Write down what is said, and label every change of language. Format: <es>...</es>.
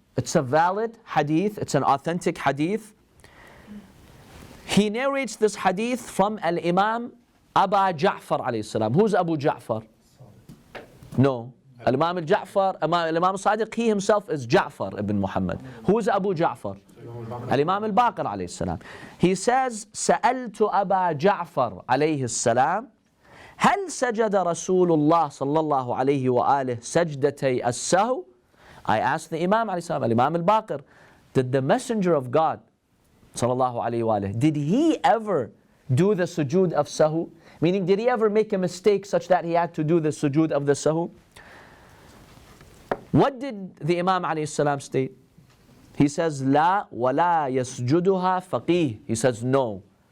<en>It's a valid hadith, it's an authentic hadith. He narrates this hadith from Al-Imam Abu Ja'far alayhi salam. Who's Abu Ja'far? No. Al-Imam al-Ja'far, Al-Imam al-Sadiq, he himself is Ja'far ibn Muhammad. Who's Abu Ja'far? Al-Imam al-Baqer alayhi salam. He says,</en> <ar>سألت أبا جعفر عليه السلام هل سجد رسول الله صلى الله عليه وآله سجدتي السهو?</ar> <en>I asked the Imam alayhi salam, Al-Imam al-Baqer, did the Messenger of God sallallahu alayhi wa alayhi, did he ever do the sujud of sahu? Meaning, did he ever make a mistake such that he had to do the sujud of the sahu? What did the Imam alayhi salam state? He says,</en> <ar>La wala yasjuduha faqih.</ar> <en>He says, no.</en>